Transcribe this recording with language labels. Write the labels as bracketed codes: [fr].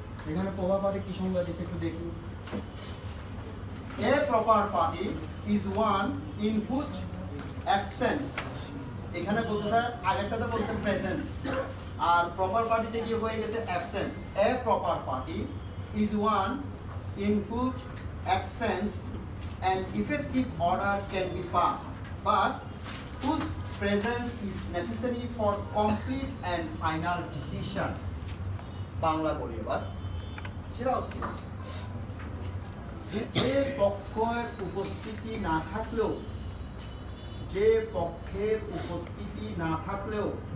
[bn] এখানে proper party কি সংজ্ঞা দিয়েছে একটু দেখি। [en] a proper party is one in which absence, [bn] এখানে বলতে স্যার আগেরটাতে বলছেন প্রেজেন্স, আর প্রপার পার্টিতে কি হয়ে গেছে absence. [en] A proper party is one in which absence an effective order can be passed, but whose presence is necessary for complete and final decision. [bn] Bangla বলি এবার, সেটা হচ্ছে যে পক্ষের উপস্থিতি না থাকলেও, যে পক্ষের উপস্থিতি না থাকলেও